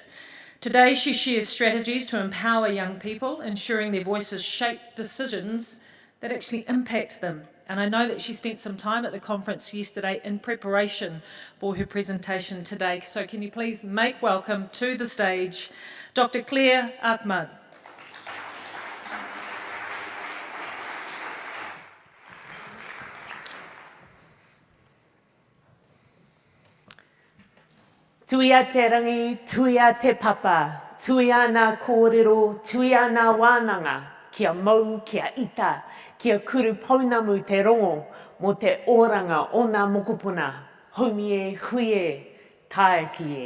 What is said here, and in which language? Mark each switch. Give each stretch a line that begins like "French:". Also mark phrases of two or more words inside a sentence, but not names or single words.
English: Today, she shares strategies to empower young people, ensuring their voices shape decisions that actually impact them. And I know that she spent some time at the conference yesterday in preparation for her presentation today. So can you please make welcome to the stage Dr. Claire Achmad.
Māori: Tuia te rangi, tuia te papa, tuia nā kōrero, tuia nā wānanga, kia mau, kia ita, kia kuru paunamu te rongo, mo te oranga o nā mokopuna, haumi e, hui e, tae ki e.